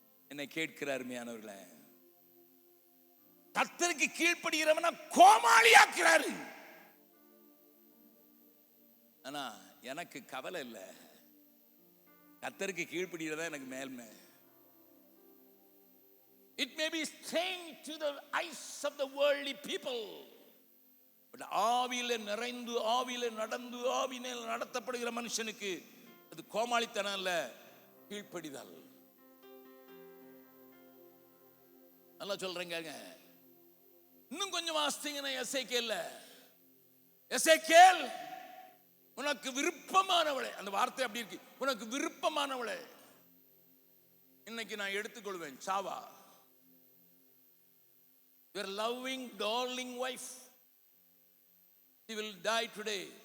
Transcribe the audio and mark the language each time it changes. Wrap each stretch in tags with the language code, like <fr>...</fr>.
<ta>என்னை கேட்கிறார் அருமையானவர்களே, கர்த்தருக்கு கீழ்ப்படுகிறவனா கோமாளியாக்குறாரு. ஆனா எனக்கு கவலை இல்லை, கர்த்தருக்கு கீழ்ப்படுகிறதா எனக்கு மேல்மை.</ta> <en>It may be strange to the eyes of the worldly people, but</en> <ta>ஆவியில நிறைந்து, ஆவியில நடந்து, ஆவியினால் நடத்தப்படுகிற மனுஷனுக்கு அது கோமாளித்தனம் இல்ல, கீழ்ப்படிதல். நல்லா சொல்றேங்க. இன்னும் கொஞ்சம் வாசித்தீங்கன்னா எசேக்கியேல், உனக்கு விருப்பமானவளே, அந்த வார்த்தை அப்படி இருக்கு, உனக்கு விருப்பமானவளே இன்னைக்கு நான் எடுத்துக்கொள்வேன், சாவா.</ta> <en>Your loving darling wife, she will die today.</en>